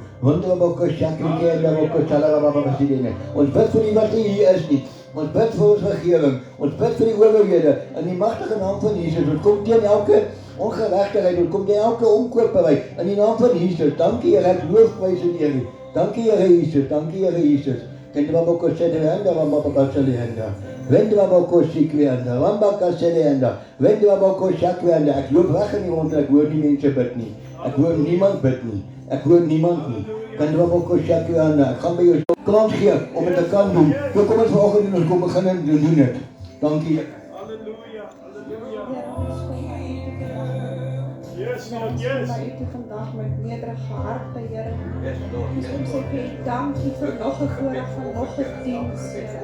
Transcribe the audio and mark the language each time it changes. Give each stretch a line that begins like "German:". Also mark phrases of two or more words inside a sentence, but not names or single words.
Afrikaans: Wonder bakashakri en bakashala wabasidene. Ons bid vir die wat hier is nie. Ons bid vir ons regering. Ons bid vir die owerhede in die magtige naam van Jesus. Ons kom teen elke ongeregtigheid, ons kom teen elke omkoperry in die naam van Jesus. Dankie Here, ek loof prys en eer U. Dankie Here Jesus, dankie Here Jesus. Kendra boko sedenda wambaka sedenda. Wendra boko sikwenda, wambaka sedenda. Wendra boko shakwenda. Ek loop weg in die rond en ek hoor nie mense bid nie. Ek hoor niemand bid nie. Ek hoor niemand nie. Kendra boko shakwenda. Ek gaan by jou kans gee om dit te kan doen. So kom ons vanoggend en ons kom begin en doen dit. Dankie. Halleluja, halleluja.
English: Yes, yes.
Afrikaans: Maar u vandag met nederige harte, Here. Ons kom sê vir u dankie vir nog 'n voorreg van nog 'n diens, Here.